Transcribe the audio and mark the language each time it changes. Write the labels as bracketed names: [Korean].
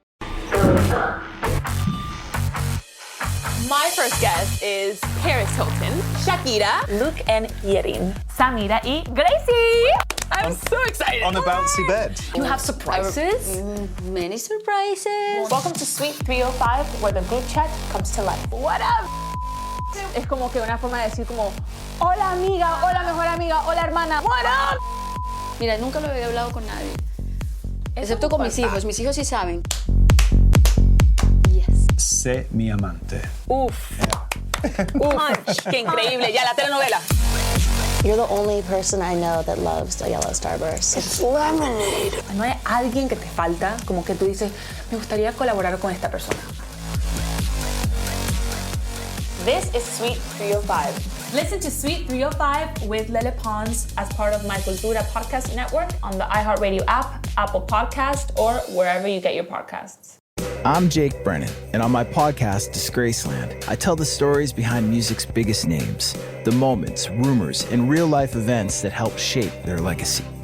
[English] My first guest is Paris Hilton, Shakira, Luke and Yerin, Samira y Gracie. I'm so excited. On the bouncy bed. You have surprises? Many surprises. Welcome to Suite 305, where the group chat comes to life. What up? [Spanish] Es como que una forma de decir como, hola amiga, hola mejor amiga, hola hermana, [English] what up? [Spanish] Mira, nunca lo había hablado con nadie. Excepto con mis hijos. Mis hijos sí saben. Yes. Sé mi amante. Uf. Punch. Qué increíble. Ya la telenovela. [English] You're the only person I know that loves a yellow starburst. It's lemonade. [Spanish] No hay alguien que te falta, como que tú dices, me gustaría colaborar con esta persona. [English] This is Suite 305. Listen to Suite 305 with Lele Pons as part of My Cultura podcast network on the iHeartRadio app, Apple Podcast, or wherever you get your podcasts. I'm Jake Brennan, and on my podcast, Disgraceland, I tell the stories behind music's biggest names, the moments, rumors, and real-life events that help shape their legacy.